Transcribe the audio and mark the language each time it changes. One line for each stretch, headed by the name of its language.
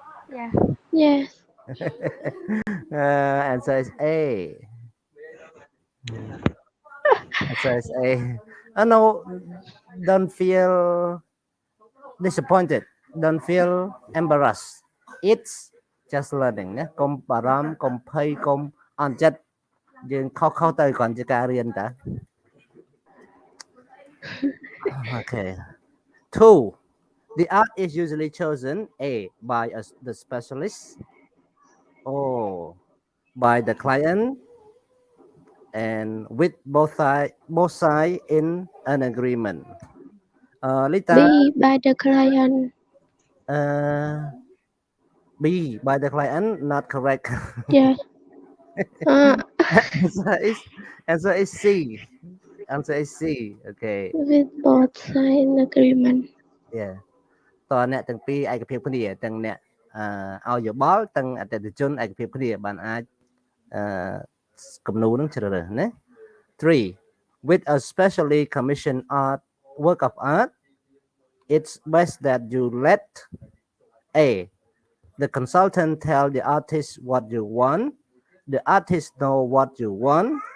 English: Yeah. Yes. Answer is A. Answer is A. Oh no, don't feel disappointed. Don't feel embarrassed. It's just learning
Khmer: ណាកុំបារម្ភកុំភ័យកុំអន់ចិត្តយើងខុសទៅគ្រាន់ជាការរៀនតា
English: Okay. 2. The art is usually chosen A by the specialist or by the client and with both side in an agreement. Lita, B. By the client. B by the client, not correct. Yes. answer is answer is C. Answer is C. Okay. With both sides in agreement. Yeah.
Khmer: តើអ្នកទាំងពីរឯកភាពគ្នាទាំងអ្នកឲ្យយោបល់ទាំងអតិថិជនឯកភាពគ្នាបានអាចគំនូរនឹងជ្រើសរើសណា 3.
English: With a specially commissioned work of art, it's best that you let A. The consultant tell the artist what you want. The artist know what you want.